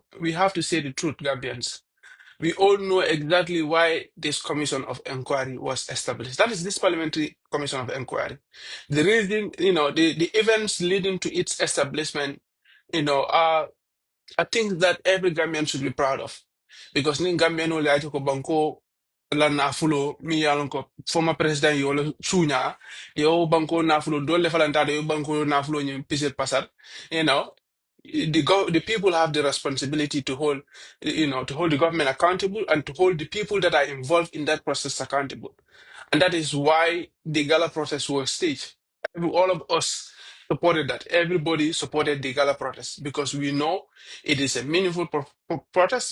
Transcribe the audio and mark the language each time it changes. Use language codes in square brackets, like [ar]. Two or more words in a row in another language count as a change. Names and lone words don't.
[en] We have to say the truth, Gambians. We all know exactly why this commission of inquiry was established. That is this parliamentary commission of inquiry. The reason, the events leading to its establishment, are things that every Gambian should be proud of. [man] Because ni Gambian only I ko banko la nafulo mi yalon ko [en] former president [man] yo le sunya yo banko nafulo dole falanta yo banko nafulo ni piset pasar, [en] you know the people have the responsibility to hold, to hold the government accountable and to hold the people that are involved in that process accountable. And that is why the gala process was staged. All of us supported that. Everybody supported the gala protest because we know it is a meaningful protest.